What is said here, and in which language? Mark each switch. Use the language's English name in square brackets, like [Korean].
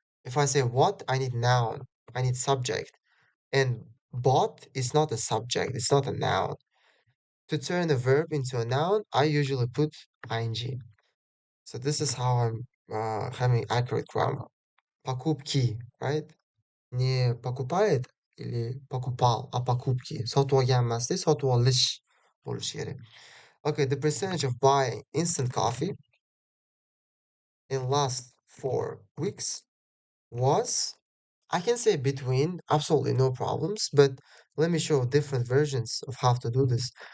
[English] If I say what, I need noun, I need subject. And bought is not a subject, it's not a noun. To turn a verb into a noun, I usually put ing. So this is how I'm having accurate grammar. Покупки, right? [Russian] Не покупает или покупал, а покупки. Сатуу gelmezdi, satu alış oluş yeri. [English] Okay, the percentage of buying instant coffee in last 4 weeks was, I can say between, absolutely no problems, but let me show different versions of how to do this.